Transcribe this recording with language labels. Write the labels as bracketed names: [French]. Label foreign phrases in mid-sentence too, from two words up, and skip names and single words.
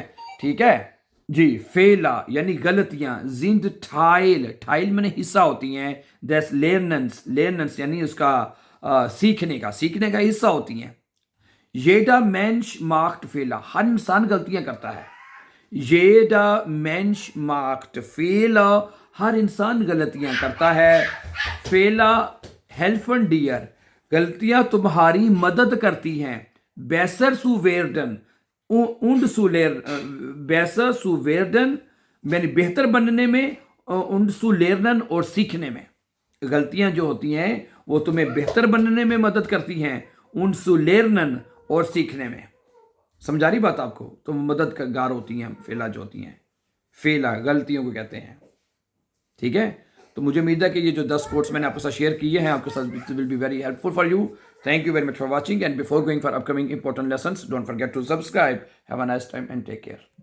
[Hindi] ठीक है जी। फेला यानी गलतियां, [German] sind Teil [Hindi] माने हिस्सा होती हैं, [German] des Lernens [Hindi] यानी उसका सीखने का हिस्सा होती हैं। [German] jeder Mensch macht Fehler, [Hindi] हर इंसान गलतियां करता है। [German] jeder Mensch macht Fehler, [Hindi] हर इंसान गलतियां करता है। [German] Fehler helfen dir, [Hindi] गलतियां तुम्हारी मदद करती हैं। [German] besser zu werden und besser zu werden [Hindi] यानी बेहतर बनने में, [German] und zu lernen [Hindi] और सीखने में। गलतियां जो होती हैं वो तुम्हें बेहतर बनने में मदद करती हैं, [German] und zu lernen [Hindi] और सीखने में। समझा रही बात आपको? तो मददगार होती हैं फेला जो होती हैं, फेला गलतियों को कहते हैं। ठीक है, तो मुझे उम्मीद है कि ये जो 10 कोट्स मैंने आपके साथ शेयर किए हैं आपके साथ, [English] It will be very helpful for you. Thank you very much for watching and before going for upcoming important lessons don't forget to subscribe. Have a nice time and take care.